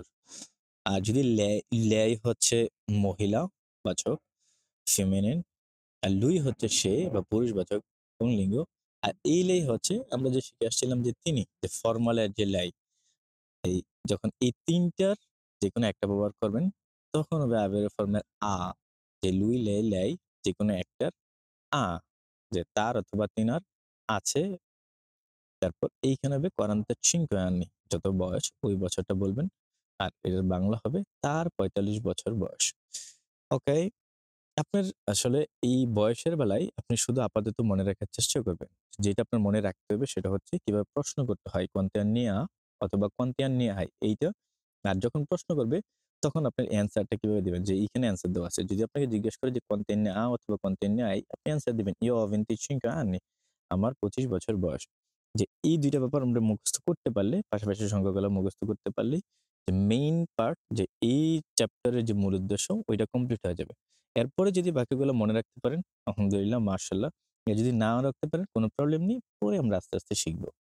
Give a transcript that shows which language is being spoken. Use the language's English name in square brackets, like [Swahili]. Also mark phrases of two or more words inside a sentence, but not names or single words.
[Bangla] আর যদি lei হচ্ছে মহিলা বাচক, ফেমিনিন, আর lui হচ্ছে সে বা পুরুষবাচক পুংলিঙ্গ। আর এই lei হচ্ছে আমরা যে শিখে আসছিলাম যে তিনি, যে ফর্মাল এর যে lei, এই যখন এই ৩ টার যেকোনো একটা ব্যবহার করবেন তখন হবে আবের ফর্মের আ, যে [Italian] lui, lei, lei [Bangla] যেকোনো একটার আ, যে তার অথবা তিনার আছে। তারপর এইখানে হবে 45 anni, যত বয়স ওই বছরটা বলবেন। আর এর বাংলা হবে তার ৪৫ বছর বয়স। ওকে? আপনার আসলে এই বয়সের বেলায় আপনি শুধু আপাতত মনে রাখার চেষ্টা করবেন। যেটা আপনার মনে রাখতে হবে সেটা হচ্ছে কিভাবে প্রশ্ন করতে হয় [Italian] "Quanti anni ha?" অথবা "Quanti anni hai?" [Bangla] এইটা। আর যখন প্রশ্ন করবে তখন আপনার অ্যান্সারটা কিভাবে দিবেন, যে এইখানে অ্যান্সার দেওয়া আছে। যদি আপনাকে জিজ্ঞেস করে যে [Italian] "Quanti anni ha?" [Bangla] অথবা [Italian] "Quanti anni hai?" [Bangla] আপনি অ্যান্সার দিবেন [Italian] "Io ho 25 anni", [Bangla] আমার ২৫ বছর বয়স। যে এই ২ টা ব্যাপার আমরা মুখস্থ করতে পারলে, পাশাপাশি সংখ্যাগুলো মুখস্থ করতে পারলেই যে [English] main part, [Bangla] যে এই চ্যাপ্টারের যে মূল উদ্দেশ্য ওইটা কমপ্লিট হয়ে যাবে। এরপরে যদি বাকিগুলো মনে রাখতে পারেন, [Arabic] الحمد لله، ما شاء الله. [Bangla] যদি নাও রাখতে পারেন কোনো প্রবলেম নেই। পরে আমরা আস্তে, আস্তে শিখব।